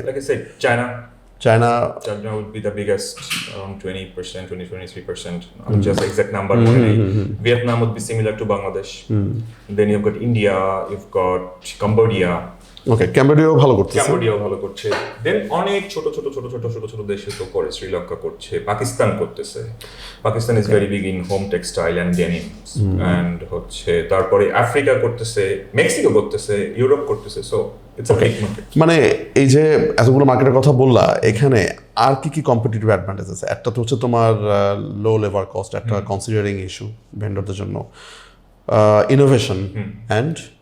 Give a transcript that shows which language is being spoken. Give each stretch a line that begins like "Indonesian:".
English: Like I said, China would be the biggest, around 20%, 23%. I'm just exact number. Vietnam would be similar to Bangladesh. Then you've got India, you've got Cambodia. Okay,
Bangla: Cambodia ভালো করছে।
English: Then
Bangla: অনেক ছোট ছোট দেশে তো করে, শ্রীলঙ্কা করছে, পাকিস্তান করতেছে।
English: Pakistan is very big in home textile and denim. And
Bangla: হচ্ছে তারপরে আফ্রিকা করতেছে, মেক্সিকো করতেছে, ইউরোপ করতেছে।
English: So it's a big market.
Bangla: মানে এই যে এতগুলো মার্কেটের কথা বললা, এখানে আর কি কম্পিটিটিভ অ্যাডভান্টেজ আছে? একটা তো হচ্ছে তোমার লো লেবার কস্ট, একটা কনসিডারিং ইস্যু ভেন্ডরদের জন্য, ইনোভেশন অ্যান্ড